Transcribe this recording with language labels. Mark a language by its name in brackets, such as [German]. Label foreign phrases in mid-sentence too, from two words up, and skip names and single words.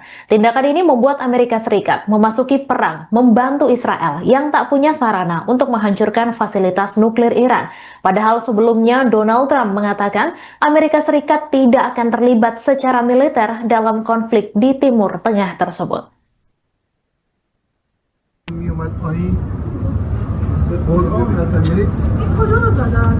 [Indonesian] Tindakan ini membuat Amerika Serikat memasuki perang membantu Israel yang tak punya sarana untuk menghancurkan fasilitas nuklir Iran. Padahal sebelumnya Donald Trump mengatakan Amerika Serikat tidak akan terlibat secara militer dalam konflik di Timur Tengah tersebut. [Persian] میومد پایین به قرآن اصلا یعنی این کجا رو زدن؟